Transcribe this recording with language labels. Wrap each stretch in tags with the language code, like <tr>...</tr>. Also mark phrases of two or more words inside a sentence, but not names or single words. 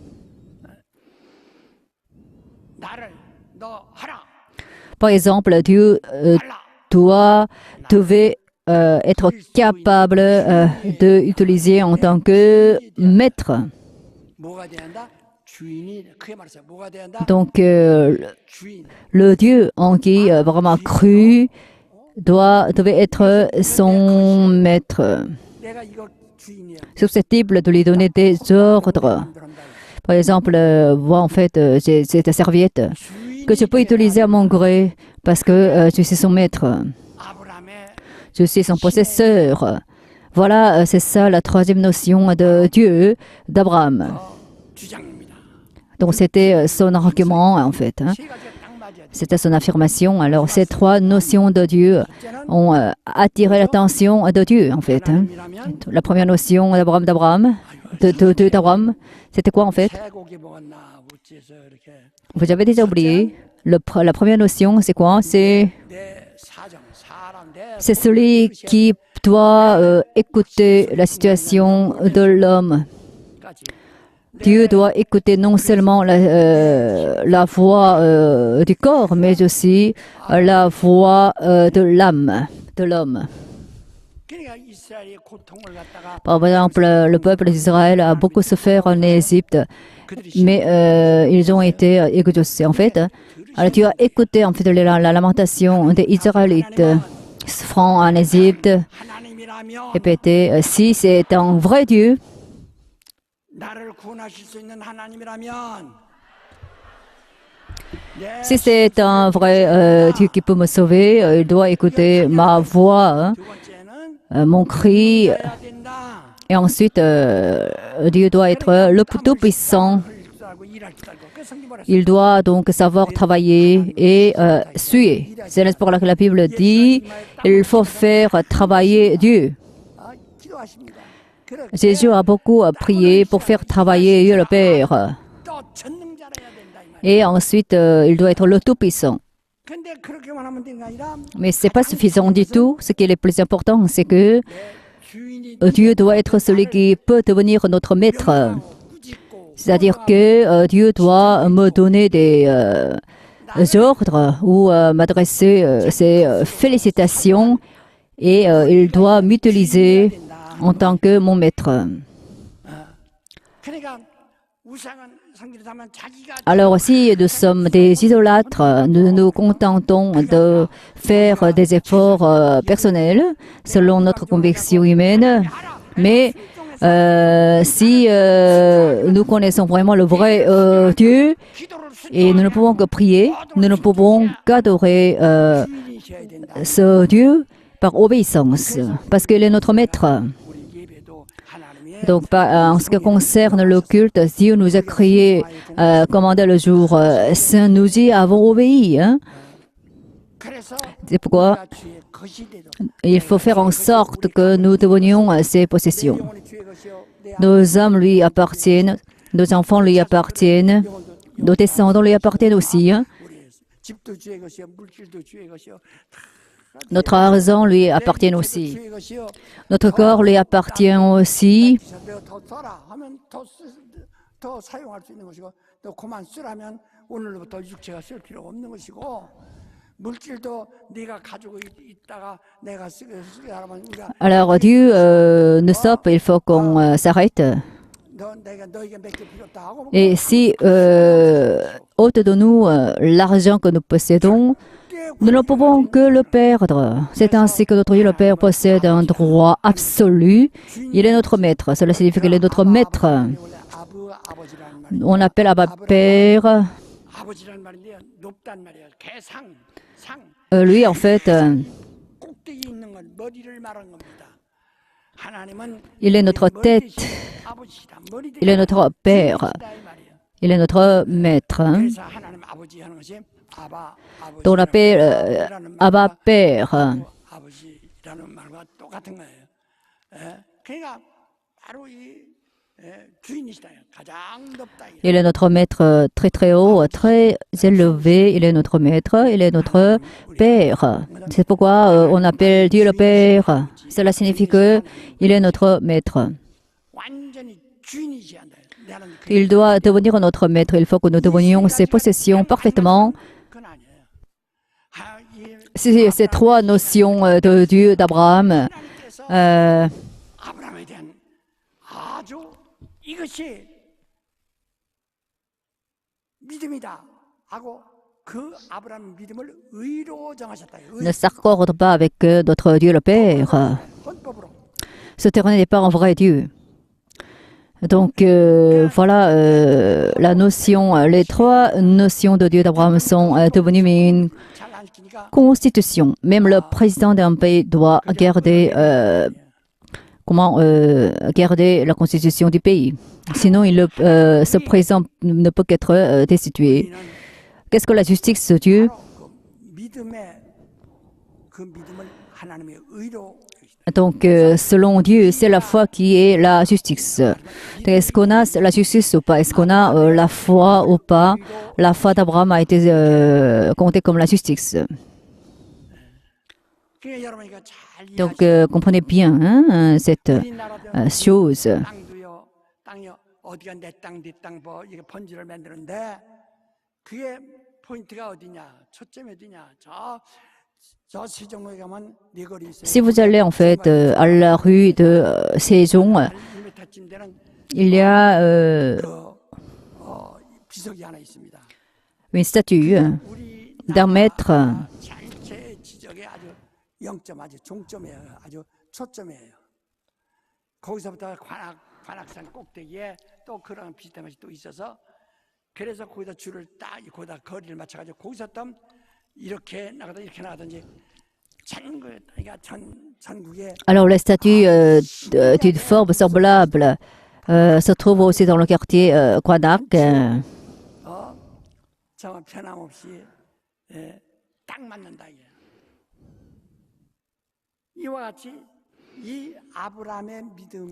<fr>Par exemple, Dieu devait être capable d'utiliser en tant que maître. Donc, le Dieu en qui Abraham a cru devait être son maître,</fr> <ko>내가 이거 주인이야.</ko> <fr>susceptible de lui donner des ordres. Par exemple, moi en fait, j'ai cette serviette que je peux utiliser à mon gré parce que je suis son maître,</fr> <ko>아브라함의</ko> <fr>je suis son possesseur. Voilà, c'est ça la troisième notion de Dieu d'Abraham.</fr> <ko>주장입니다.</ko> <fr>Donc c'était son argument en fait. Hein.</fr> <ko>세 가지가 딱 맞아야 돼.</ko> <fr>C'était son affirmation. Alors ces trois notions de Dieu ont attiré l'attention de Dieu en fait. Hein.</fr> <ko>하나님이라면</ko> <fr>La première notion d'Abraham, de d'Abraham, c'était quoi en fait?</fr> <ko>쇠고기 먹었나 어째서 이렇게</ko> <fr>Vous avez déjà oublié. La première notion, c'est quoi?</fr> <ko>내 사정, 사람, 내</ko> <fr>C'est celui qui doit écouter la situation de l'homme.</fr> <ko>까지</ko> <fr>Dieu doit écouter non seulement la voix du corps, mais aussi la voix de l'âme, de l'homme.</fr> <ko>그러니까 이스라엘의 고통을 갖다가</ko> <fr>Par exemple, le peuple d'Israël a beaucoup souffert en Égypte,</fr> <ko>그들이</ko> <fr>mais ils ont été exaucés. En fait, alors tu as écouté en fait la lamentation des Israélites souffrant en Égypte,</fr> <ko>하나님이라면</ko> <fr>répété, si c'est un vrai Dieu,</fr> <ko>나를 구원하실 수 있는 하나님이라면 내</ko> <fr>si c'est un vrai Dieu qui peut me sauver, il doit écouter ma voix, hein,</fr> <ko>두 번째는</ko> <fr>mon cri,</fr> <ko>해야 된다.</ko> <fr>et ensuite Dieu doit être le tout-puissant.</fr> <ko>할 일할 줄 알고 그 성경 뭐라</ko> <fr>Il doit donc savoir travailler et suer. C'est pour laquelle la Bible dit il faut faire travailler Dieu.</fr> <ko>기도하십니다. 그렇게</ko> <fr>Jésus a beaucoup prié pour faire travailler Dieu le Père.</fr> <ko>또 전능자라야 된다 이 말이야.</ko> <fr>Et ensuite, il doit être le Tout-Puissant.</fr> <ko>근데 그렇게만 하면 되는 게 아니라</ko> <fr>Mais ce n'est pas suffisant du tout. Ce qui est le plus important, c'est que</fr> <ko>주인이</ko> <fr>Dieu doit être celui qui peut devenir notre maître.</fr> <ko>꾸짖고</ko> <fr>C'est-à-dire que Dieu doit me donner des ordres ou m'adresser ses félicitations et il doit m'utiliser en tant que mon maître.</fr> <ko>그러니까 우상은 성질을 하면 자기가</ko> <fr>Alors si nous sommes des idolâtres, nous nous contentons de faire des efforts personnels selon notre conviction humaine, mais si nous connaissons vraiment le vrai Dieu</fr> <ko>기도를</ko> <fr>et nous ne pouvons que prier, nous ne pouvons qu'adorer</fr> <ko>주인이셔야 된다.</ko> <fr>ce Dieu par obéissance, parce qu'il est notre maître.</fr> <ko>우리 예배도 하나님의</ko> <fr>Donc, en ce qui concerne le culte, Dieu nous a créé, commandé le jour saint, nous y avons obéi. Hein.</fr> <ko>그래서</ko> <fr>C'est pourquoi</fr> <ko>우리가 주의 것이 되도록</ko> <fr>il faut faire en sorte que nous devenions ses possessions.</fr> <ko>영혼이 주의 것이요 내</ko> <fr>Nos âmes lui appartiennent, nos enfants lui appartiennent, nos descendants lui appartiennent aussi. Hein.</fr> <ko>우리 집도 주의 것이요 물질도 주의 것이요</ko> <fr>Notre argent lui appartient</fr> <ko>도</ko> <fr>aussi.</fr> <ko>주의 것이요</ko> <fr>Notre corps lui appartient aussi.</fr> <ko>내가 더 써라 하면 더 사용할 수 있는 것이고 또 그만 쓰라면 오늘부터 육체가 쓸 필요가 없는 것이고 물질도 네가 가지고 있다가 내가 쓰게 하면 우리가</ko> <fr>Alors Dieu nous stoppe, il faut qu'on s'arrête.</fr> <ko>내가 너에게 맡길 필요 없다 하고</ko> <fr>Et si ôte de nous l'argent que nous possédons, nous ne pouvons que le perdre. C'est ainsi que notre Dieu le Père possède un droit absolu. Il est notre maître. Cela signifie qu'il est notre maître.</fr> <ko>원래 아버지라는 말</ko> <fr>On appelle Abba Père.</fr> <ko>아버지라는 말인데 높단 말이야 개상 상</ko> <fr>Lui, en fait,</fr> <ko>꼭대기 있는 건 머리를 말한 겁니다. 하나님은</ko> <fr>il est notre tête.</fr> <ko>아버지다 머리</ko> <fr>Il est notre Père.</fr> <ko>이 말이에요.</ko> <fr>Il est notre maître. Hein.</fr> <ko>그래서 하나님 아버지 하는 것이 아바 아버지</ko> <fr>Donc on appelle Abba Père.</fr> <ko>아버지라는 말과 똑같은 거예요. 예? 그러니까 바로 이 주인이시다. 가장 높다.</ko> <fr>Il est notre maître très très haut, très élevé. Il est notre maître. Il est notre Père. C'est pourquoi on appelle Dieu le Père. Cela signifie que il est notre maître.</fr> <ko>완전히 주인이셔야 돼. 나는</ko> <fr>Il doit devenir notre maître. Il faut que nous devenions ses possessions parfaitement.</fr> <ko>그건 아니에요. 아, 이</ko> <fr>Ces trois notions de Dieu, d'Abraham,</fr> <ko>하나님께서 아브라함에 대한 아주 이것이 믿음이다 하고 그 아브라함 믿음을 의로 정하셨다. 의,</ko> <fr>ne s'accorde pas avec notre Dieu le Père.</fr> <ko>헌법으로.</ko> <fr>Cet éternel n'est pas un vrai Dieu. Donc voilà la notion, les trois notions de Dieu d'Abraham sont devenues mais une</fr> <ko>잘 안 시키니까</ko> <fr>constitution. Même le président d'un pays doit garder, garder la constitution du pays. Sinon, ce président ne peut qu'être destitué.</fr> <ko>우리는</ko> <fr>Qu'est-ce que la justice de Dieu?</fr> <ko>바로 그 믿음의 그 믿음을 하나님의 의로</ko> <fr>Donc, selon Dieu, c'est la foi qui est la justice. Donc, est-ce qu'on a la justice ou pas? Est-ce qu'on a la foi ou pas? La foi d'Abraham a été comptée comme la justice.</fr> <ko>그러니까 여러분 이거 잘</ko> <fr>Donc,</fr> <ko>이해하시고</ko> <fr>comprenez bien hein, cette</fr> <ko>우리나라도</ko> <fr>chose.</fr> <ko>땅도요 땅이요 어디가 내 땅 네 땅 뭐 이게 번지를 만드는데 그게 포인트가 어디냐 초점이 어디냐 저 세종에 가면 네 거리 있어요.</ko> <fr>Si vous allez en fait à la rue de Sejong,</fr> <ko>1m쯤 되는</ko> <fr>il y a</fr> <ko>비석이 하나 있습니다.</ko> <fr>une statue</fr> <ko>우리</ko> <fr>d'un maître</fr> <ko>전체 지적의 아주 0점 아주 종점이에요. 아주 초점이에요. 거기서부터 관악산 꼭대기에 또 그런 비슷한 것이 또 있어서 그래서 거기다 줄을 딱 거기다 거리를 맞춰가지고 거기서 또 이렇게 나가다 이렇게 나가든지 그러니까 전국에</ko> <fr>Alors, la statue d'une forme semblable se trouve aussi dans le quartier Kwadak.</fr> <ko>정말 변함없이 딱 맞는다 이게. 이와 같이 이 아브라함의 믿음이</ko>